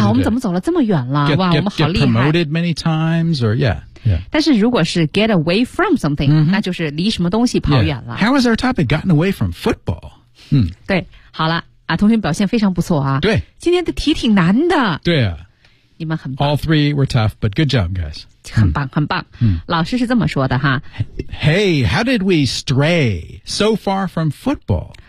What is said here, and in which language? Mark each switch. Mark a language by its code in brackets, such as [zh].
[zh] 我们怎么走了这么远了？ [en] Get, [zh] 哇， [en] get, [zh] 我们好厉害！ [en] Get promoted many times, or yeah, yeah. [zh] 但是如果是 [en] get away from something,、mm-hmm. [zh] 那就是离什么东西跑远了。 [en] Yeah. How has our topic gotten away from football? [zh] 对，好了啊，同学表现非常不错啊。对，今天的题挺难的。对啊，你们很棒。 [en] All three were tough, but good job, guys. [zh] 很棒，很棒。老师是这么说的哈。 [en] Hey, how did we stray so far from football?